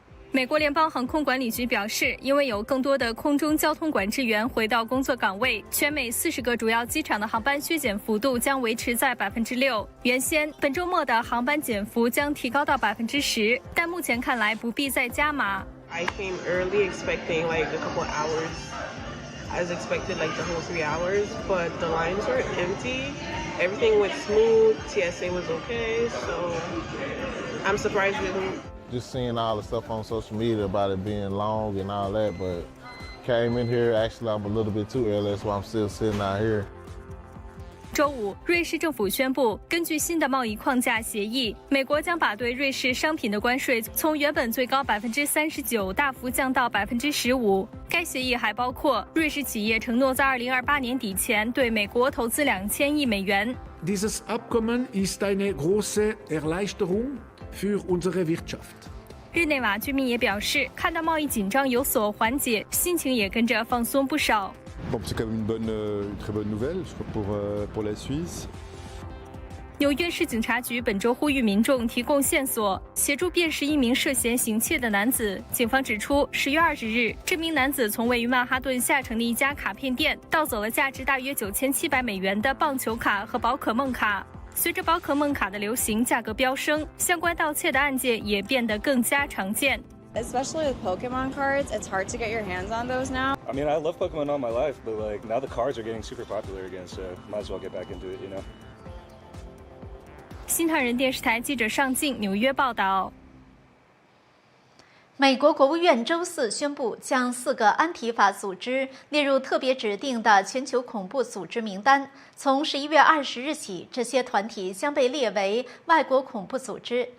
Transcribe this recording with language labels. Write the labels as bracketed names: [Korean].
[Chinese] 美国联邦航空管理局表示，因为有更多的空中交通管制员回到工作岗位，全美40个主要机场的航班削减幅度将维持在6%。原先本周末的航班减幅将提高到10%，但目前看来不必再加码。 [English] I came early expecting like a couple of hours. I was expected like the whole 3 hours, but the lines were empty. Everything went smooth. TSA was okay, so I'm surprised it didn't.Just seeing all the stuff on social media about it being long and all that, but came in here, actually I'm a little bit too early, that's why I'm still sitting out here. [Chinese] 周五，瑞士政府宣布，根据新的贸易框架协议，美国将把对瑞士商品的关税从原本最高39%大幅降到15%。该协议还包括瑞士企业承诺在2028年底前对美国投资2000亿美元。 [German] Dieses Abkommen ist eine große Erleichterung für unsere Wirtschaft. [Chinese] 日内瓦居民也表示，看到贸易紧张有所缓解，心情也跟着放松不少。 [French] Bon, c'est quand même une très bonne nouvelle pour la Suisse. [Chinese] 纽约市警察局本周呼吁民众提供线索，协助辨识一名涉嫌行窃的男子。警方指出，10月20日，这名男子从位于曼哈顿下城的一家卡片店盗走了价值大约9700美元的棒球卡和宝可梦卡。随着宝可梦卡的流行，价格飙升，相关盗窃的案件也变得更加常见。 [English] Especially with Pokemon cards, it's hard to get your hands on those now. I mean, I love Pokemon all my life, but like now the cards are getting super popular again, so might as well get back into it, you know. [Chinese] 新唐人电视台记者尚静纽约报道。美国国务院周四宣布，将4个安提法组织列入特别指定的全球恐怖组织名单。从11月20日起，这些团体将被列为外国恐怖组织。